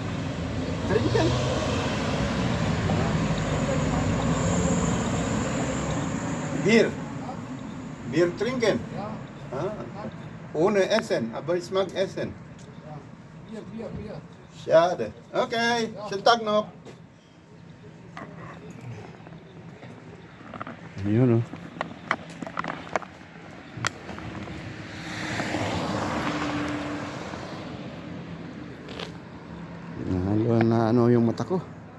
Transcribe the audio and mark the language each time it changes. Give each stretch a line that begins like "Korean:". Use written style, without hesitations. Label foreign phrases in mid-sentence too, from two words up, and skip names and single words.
German: Trinken. Bier. Bier trinken. Ja, Ah. Ohne Essen, aber ich mag Essen. Bier. Schade. Okay, schönen Tag noch.
Filipino: Yun, oh. Nahalo na ano yung mata ko.